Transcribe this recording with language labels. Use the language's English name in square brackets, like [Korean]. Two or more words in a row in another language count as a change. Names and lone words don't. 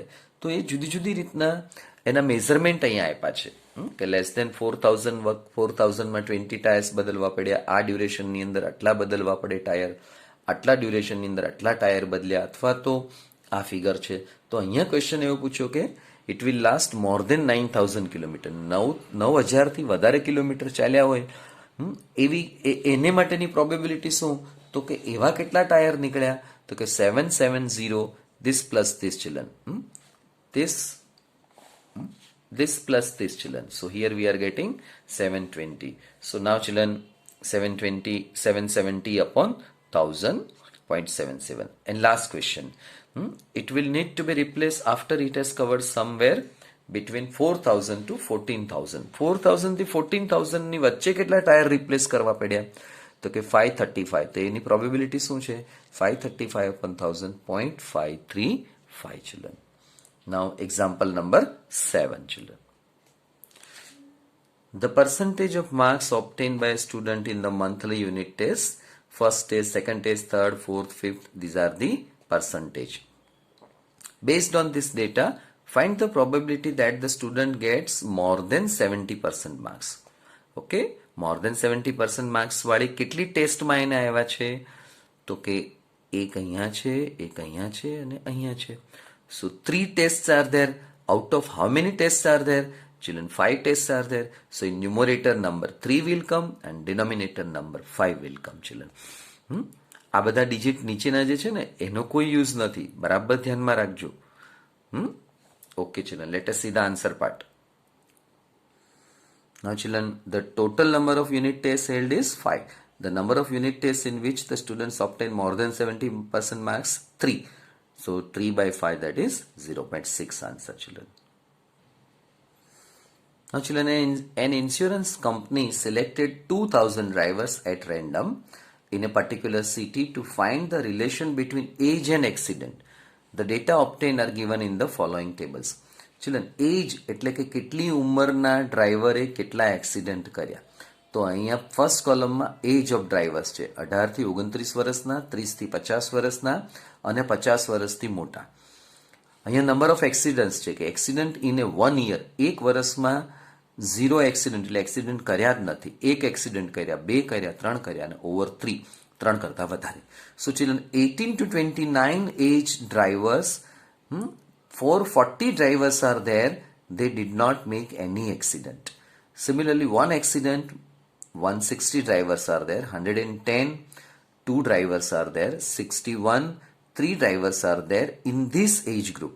[Gujarati] તો એ જુદી જુદી રીતના એના મેઝરમેન્ટ અહીંયા આપ્યા છે કે [English] less than [Gujarati] 4000માં 20 ટાયર્સ બદલવા પડ્યા, આ ડ્યુરેશનની અંદર આટલા બદલવા પડે ટાયર, આટલા ડ્યુરેશનની અંદર આટલા ટાયર બદલ્યા, અથવા તો આ ફિગર છે. તો અહીંયા ક્વેશ્ચન એવો પૂછ્યો કે [English] it will last more than 9000 kilometre, [Gujarati] 9000થી વધારે કિલોમીટર ચાલ્યા હોય એવી એને માટેની પ્રોબેબિલિટી શું, તો કે એવા કેટલા ટાયર નીકળ્યા, તો કે 770 [English] this plus this children, [Gujarati] this plus this children. [English] So here we are getting 720. So now children, 770 upon 1000.77. And last question, it will need to be replaced after it has covered somewhere between 4000 to 14000. [Gujarati] 4000 થી 14000 ની વચ્ચે કેટલા ટાયર રિપ્લેસ કરવા પડ્યા, તો કે 535, તો એની પ્રોબેબિલિટી શું છે? [English] 535 upon 1000, 0.535 children. Now example number 7 children. The percentage of marks obtained by a student in the monthly unit test, first test, second test, third, fourth, fifth, these are the percentage. Based on this data, find the probability that the student gets more than 70% marks. Okay, more than 70% marks [Gujarati] વાળી કેટલી ટેસ્ટમાં એને આવ્યા છે? તો કે એક અહીંયા છે, એક અહીંયા છે અને અહીંયા છે. [English] So 3 tests are there. Out of how many tests are there? Children, 5 tests are there. So in numerator number 3 will come and denominator number 5 will come children. [Gujarati] આ બધા ડિજિટ નીચેના જે છે ને એનો કોઈ યુઝ નથી, બરાબર ધ્યાનમાં રાખજો. [English] ઓકે children, let us see the answer part. Now children, the total number of unit tests held is 5. The number of unit tests in which the students obtain more than 70% marks, 3. So 3 by 5, that is 0.6 answer children. Now children, an insurance company selected 2000 drivers at random in a particular city to find the relation between age and accident. The data obtained are given in the following tables. Children, age [Gujarati] એટલે કે કેટલી ઉંમરના ડ્રાઈવરે કેટલા એક્સિડન્ટ કર્યા. તો અહીંયા ફર્સ્ટ કોલમમાં [English] age of drivers [Gujarati] છે, 18 થી 29 વર્ષના, 30 થી 50 વર્ષના અને 50 વર્ષથી મોટા. અહીંયા [English] number of accidents [Gujarati] છે કે [English] accident in a 1 year, [Gujarati] એક વર્ષમાં 0 એક્સિડન્ટ એટલે એક્સિડન્ટ કર્યા જ નથી. એક એક્સિડન્ટ કર્યા, 2 કર્યા, 3 કર્યા અને ઓવર 3 કરતા વધારે. [English] so children 18 to 29 age drivers, 440 drivers are there, they did not make any accident. Similarly, one accident, 160 drivers are there, 110, 2 drivers are there, 61, 3 drivers are there in this age group.